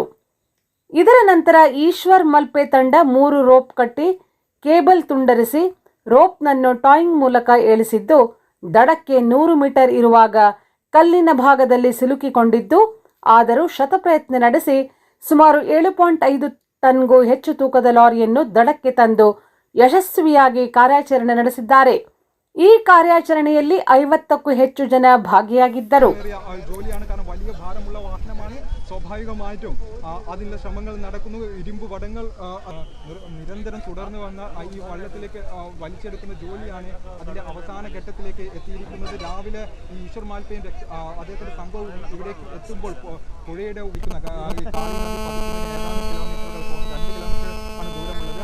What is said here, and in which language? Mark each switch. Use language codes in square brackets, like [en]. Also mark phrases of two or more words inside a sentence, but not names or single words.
[kn] ಇದರ ನಂತರ ಈಶ್ವರ್ ಮಲ್ಪೆ ತಂಡ 3 ರೋಪ್ ಕಟ್ಟಿ ಕೇಬಲ್ ತುಂಡರಿಸಿ ರೋಪ್ನನ್ನು ಟಾಯಿಂಗ್ ಮೂಲಕ ಏಳಿಸಿದ್ದು ದಡಕ್ಕೆ 100 ಮೀಟರ್ ಇರುವಾಗ ಕಲ್ಲಿನ ಭಾಗದಲ್ಲಿ ಸಿಲುಕಿಕೊಂಡಿದ್ದು, ಆದರೂ ಶತಪ್ರಯತ್ನ ನಡೆಸಿ ಸುಮಾರು 7.5 ಟನ್ಗೂ ಹೆಚ್ಚು ತೂಕದ ಲಾರಿಯನ್ನು ದಡಕ್ಕೆ ತಂದು ಯಶಸ್ವಿಯಾಗಿ ಕಾರ್ಯಾಚರಣೆ ನಡೆಸಿದ್ದಾರೆ. ഈ ಕಾರ್ಯಾಚರಣೆಯಲ್ಲಿ 50ಕ್ಕೂ ಹೆಚ್ಚು ಜನ ഭാഗിയാಗಿದ್ದರು. [ml] സ്വാഭാവികമായിട്ടും അതിനുള്ള ശ്രമങ്ങൾ നടക്കുന്നു. ഇരുമ്പ് വടങ്ങൾ നിരന്തരം തുടർന്ന് വന്ന ഈ വള്ളത്തിലേക്ക് വലിച്ചെടുക്കുന്ന ജോലിയാണ് അതിൻ്റെ അവസാന ഘട്ടത്തിലേക്ക് എത്തിയിരിക്കുന്നത്. രാവിലെ ഈ ഈശ്വർ മാൽപ്പയും അദ്ദേഹത്തിൻ്റെ സംഘവും ഇവിടേക്ക് എത്തുമ്പോൾ പുഴയുടെ ഒഴുക്കുന്ന 2 കിലോമീറ്റർ ആണ് ദൂരമുള്ളത്.